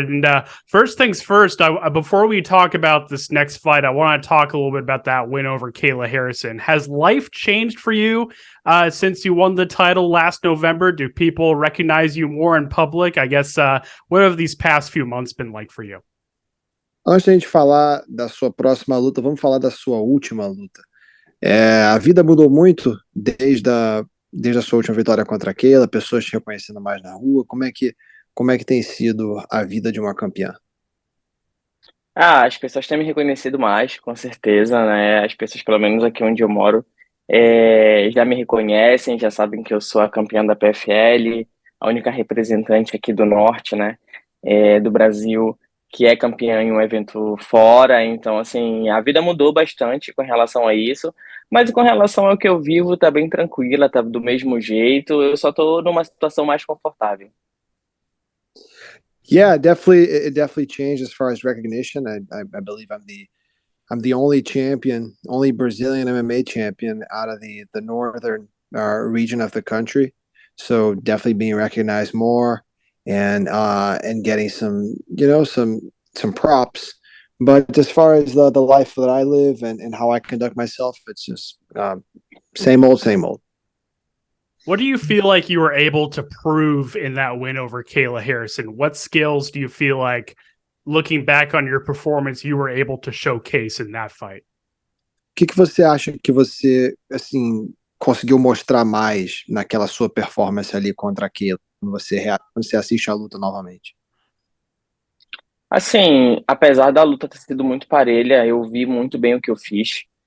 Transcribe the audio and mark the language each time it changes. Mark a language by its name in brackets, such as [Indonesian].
[English] And first things first, before we talk about this next fight, I want to talk a little bit about that win over Kayla Harrison. Has life changed for you since you won the title last November? Do people recognize you more in public? I guess, what have these past few months been like for you? [Portuguese] Antes da gente falar da sua próxima luta, vamos falar da sua última luta. A vida mudou muito desde a sua última vitória contra a Kayla, pessoas te reconhecendo mais na rua. Como é que tem sido a vida de uma campeã? As pessoas têm me reconhecido mais, com certeza, né? As pessoas, pelo menos aqui onde eu moro, já me reconhecem, já sabem que eu sou a campeã da PFL, a única representante aqui do Norte, né? Do Brasil, que é campeã em um evento fora. Então, assim, a vida mudou bastante com relação a isso, mas com relação ao que eu vivo, tá bem tranquila, tá do mesmo jeito, eu só tô numa situação mais confortável. [English] Yeah, it definitely changed as far as recognition. I believe I'm the only champion, only Brazilian MMA champion out of the northern region of the country. So definitely being recognized more and getting some props. But as far as the life that I live and how I conduct myself, it's just same old, same old. What do you feel like you were able to prove in that win over Kayla Harrison? What skills do you feel like, looking back on your performance, you were able to showcase in that fight? [Portuguese] Que você acha que você assim conseguiu mostrar mais naquela sua performance ali contra aquilo, quando você assiste a luta novamente? Assim, apesar da luta ter sido muito parelha, eu vi muito bem o que eu fiz.